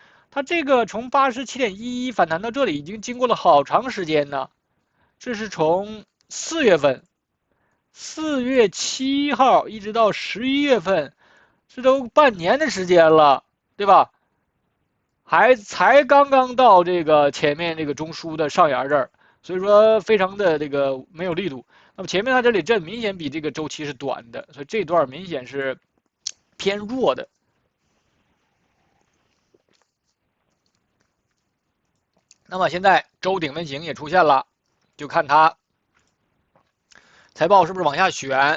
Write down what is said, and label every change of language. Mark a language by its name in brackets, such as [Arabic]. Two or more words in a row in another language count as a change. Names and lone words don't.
[Chinese] 它這個從87.11反彈到這裡已經經過了好長時間呢，這是從4月份，4月7號一直到11月份。這都半年的時間了，對吧？才剛剛到這個前面這個中樞的上沿這兒，所以說非常的這個沒有力度。那麼前面它這裡震明顯比這個周期是短的，所以這段明顯是偏弱的。那麼現在周頂分型也出現了，就看它財報是不是往下選。